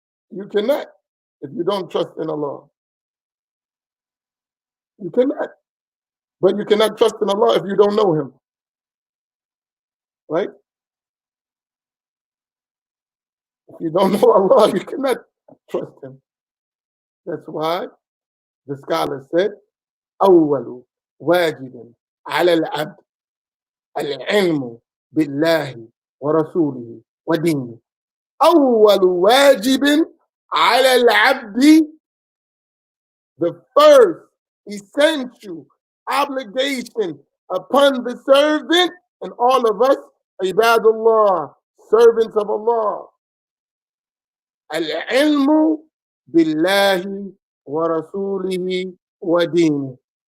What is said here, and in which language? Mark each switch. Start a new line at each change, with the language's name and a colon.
English: You cannot if you don't trust in Allah. You cannot. But you cannot trust in Allah if you don't know him. Right? you don't know Allah, you cannot trust Him. That's why the scholar said,
Arabic: أول واجب على العبد العلم بالله ورسوله ودينه. أول واجب على العبد,
English: the first essential obligation upon the servant, and all of us, ibadullah, servants of Allah,
Arabic: al-ilmu billahi wa rasulihi wa dini.